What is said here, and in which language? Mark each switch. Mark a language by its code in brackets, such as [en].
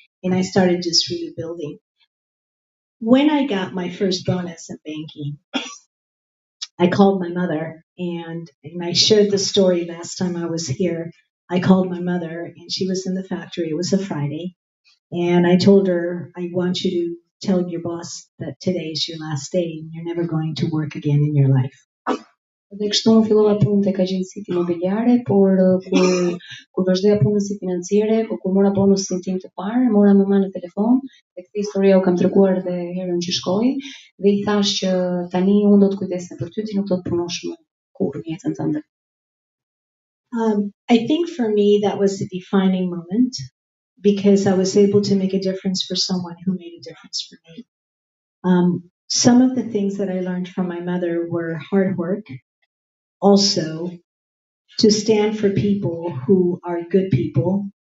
[en] And I started just really building. When I got my first bonus in banking, I called my mother and I shared the story last time I was here. I called my mother and she was in the factory. It was a Friday. And I told her, "I want you to tell your boss that today is your last day and you're never going to work again in your life." [sq] Dhe kështu unë fillova punën tek agjencitë imobiliare, por kur vazhdoja punën si financiere, kur mora bonusin tim të parë, mora mamën në telefon, dhe këtë histori u kam treguar edhe herën që shkoi, dhe I thash që tani unë do të kujdesem për ty, ti nuk do të punosh më kurrë në jetën tënde. [en] I think for me that was a defining moment because I was able to make a difference for someone who made a difference for me. Some of the things that I learned from my mother were hard work, also to stand for people who are good people.